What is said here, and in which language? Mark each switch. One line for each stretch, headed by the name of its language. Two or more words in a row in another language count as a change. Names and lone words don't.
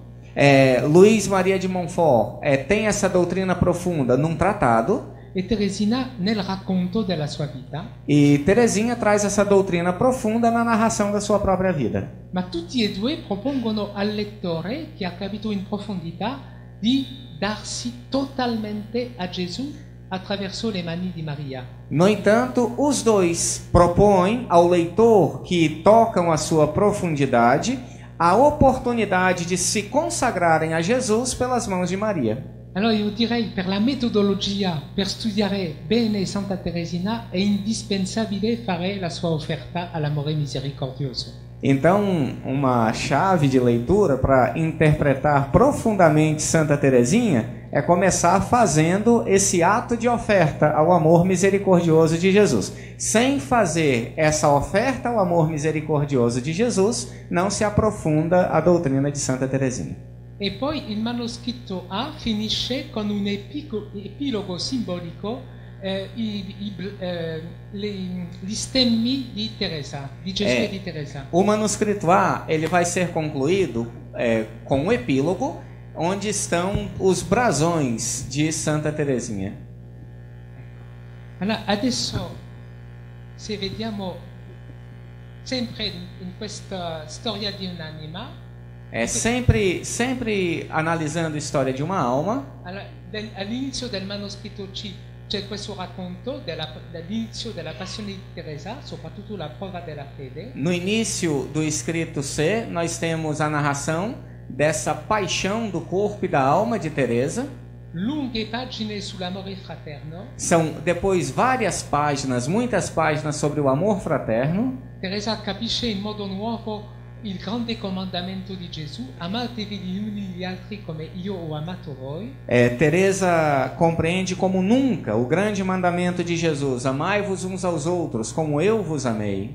Portuguese: Luís Maria de Montfort tem essa doutrina profunda num tratado.
Italian: E Teresina nel racconto della sua vita.
Portuguese: E Teresinha traz essa doutrina profunda na narração da sua própria vida.
Italian: Ma tutti e due propongono al lettore che ha capito in profondità di darsi totalmente a Gesù attraverso le mani di Maria.
Portuguese: No entanto, os dois propõem ao leitor que tocam a sua profundidade a oportunidade de se consagrarem a Jesus pelas mãos de Maria.
Italian: Allora io direi per la metodologia, per studiare bene Santa Teresina, è indispensabile fare la sua offerta all'amore misericordioso.
Portuguese: Então, uma chave de leitura para interpretar profundamente Santa Teresinha é começar fazendo esse ato de oferta ao amor misericordioso de Jesus. Sem fazer essa oferta ao amor misericordioso de Jesus, não se aprofunda a doutrina de Santa Teresinha.
Italian: E poi il manoscritto A finisce con un epilogo simbolico, gli stemmi di Teresa, di Gesù e di Teresa.
Portuguese: O manuscrito A ele vai ser concluído com um epílogo, onde estão os brasões de Santa Teresinha.
Italian: Allora, adesso, se vediamo sempre in questa storia di un'anima,
Portuguese: sempre analisando a história de uma alma.
Italian: All'inizio del manoscritto C c'è questo racconto dell'inizio della passione di Teresa, soprattutto la prova della fede.
Portuguese: No início do escrito C, nós temos a narração dessa paixão do corpo e da alma de Teresa.
Italian: Lunghe pagine sull'amore fraterno.
Portuguese: São depois muitas páginas sobre o amor fraterno.
Italian: Teresa capisce in modo nuovo il grande comandamento di Gesù, amatevi gli uni gli altri come io ho amato voi.
Portuguese: Teresa compreende como nunca o grande mandamento de Jesus: amai-vos uns aos outros como eu vos amei.